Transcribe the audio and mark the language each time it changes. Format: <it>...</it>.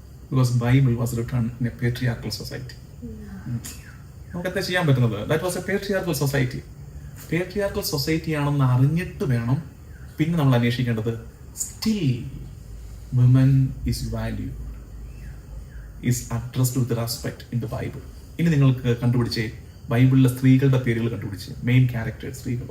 <en>Because Bible was written in a patriarchal society.</en> <ml>നമുക്ക് എന്താ ചെയ്യാൻ പറ്റുന്നത്?</ml> <en>That was a patriarchal society.</en> <ml>Patriarchal society ആണെന്ന് അറിഞ്ഞിട്ട് വേണം പിന്നെ നമ്മൾ അന്വേഷിക്കേണ്ടത്.</ml> <en>Still women is valued, is addressed with respect in the Bible.</en> <ml>ഇനി നിങ്ങൾക്ക് കണ്ടുപിടിച്ചേ ബൈബിളിലെ സ്ത്രീകളുടെ പേരുകൾ കണ്ടുപിടിച്ച് മെയിൻ ക്യാരക്ടേഴ്സ് സ്ത്രീകൾ.</ml>